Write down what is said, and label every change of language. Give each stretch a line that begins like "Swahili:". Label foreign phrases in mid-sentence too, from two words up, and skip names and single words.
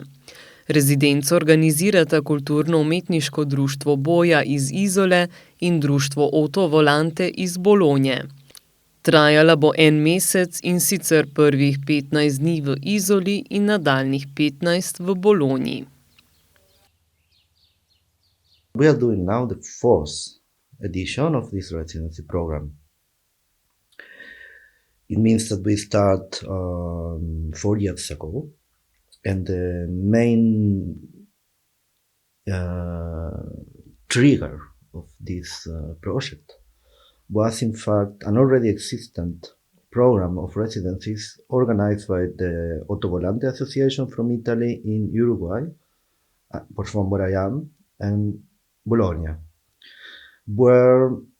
Slovenian: Rezidenco organizirata kulturno-umetniško društvo Boja iz Izole in društvo Ottovolante iz Bologne. Trajala bo en mesec, in sicer prvih 15 dni v Izoli in nadaljnjih 15 v Bologni.
English: We are doing now the fourth edition of this residency program. It means that we start 4 years ago, and the main trigger of this project was in fact an already existent program of residencies organized by the Ottovolante Association from Italy in Uruguay, from where I am, and Bologna, where